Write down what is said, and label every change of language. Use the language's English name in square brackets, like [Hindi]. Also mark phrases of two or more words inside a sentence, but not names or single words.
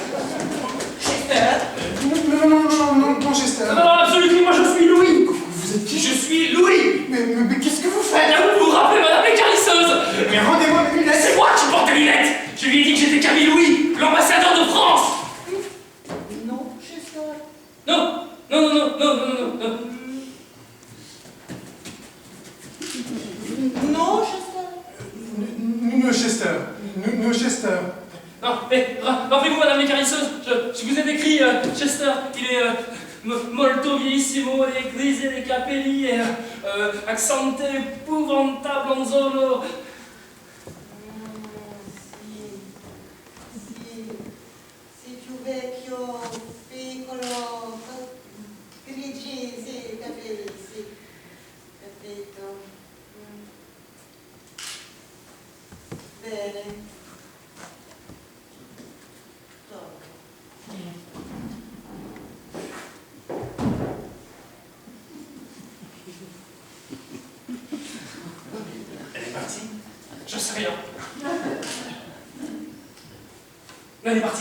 [French] Chester? Non, Chester. Non, absolument, moi je suis Louis! Vous êtes qui? Je suis Louis! Mais qu'est-ce que vous faites? Vous vous rappelez Madame l'écarisseuse? Mais rendez-moi mes lunettes! C'est moi qui porte les lunettes! Je lui ai dit que j'étais Camille Louis, l'ambassadeur de France! Non, Chester. Non! Non, Chester. [Italian] No Chester. [French] Non, mais rappelez-vous Madame l'écarisseuse, je vous ai décrit Chester, il est [Italian] molto vieillissimo, [French] les grise, les capelli, et accente épouvantable en zolo. [Italian] Si più vecchio, piccolo, grigi, sì, capelli, sì, capito. Bene. [French] Elle est partie? Je sais rien. Elle est partie.